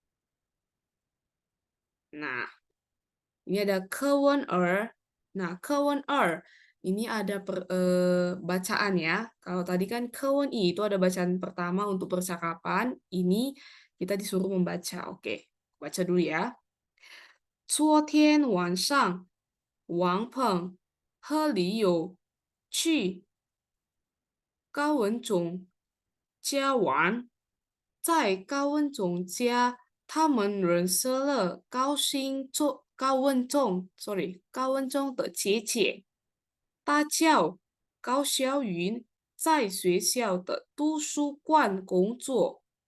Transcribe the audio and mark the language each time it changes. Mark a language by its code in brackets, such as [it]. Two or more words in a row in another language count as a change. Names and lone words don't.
[id] Nah, ini ada [zh] 课文二. [id] Nah, [zh] 课文二 [id] ini ada bacaan ya. Kalau tadi kan [zh] 课文一 [id] itu ada bacaan pertama untuk percakapan. Ini kita disuruh membaca. Oke, baca dulu ya. [zh] 昨天晚上，王鹏和李友去高文总家玩，在高文总家，他们认识了高文中的姐姐，她叫高小云，在学校的图书馆工作。